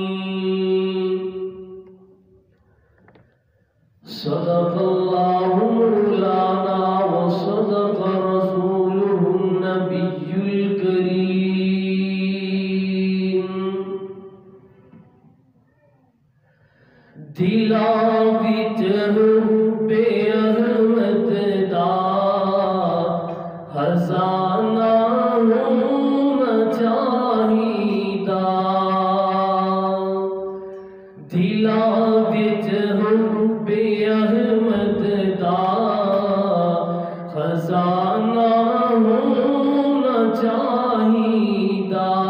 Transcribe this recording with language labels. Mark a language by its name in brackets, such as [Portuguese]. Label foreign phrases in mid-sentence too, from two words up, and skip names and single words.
[Arabic] صدق الله مولانا وصدق رسوله النبي الكريم. [Punjabi] دلا وچ حب احمد دا خزانہ ہونا چاہیدا. دلا وچ حب احمد دا خزانہ ہونا چاہیدا.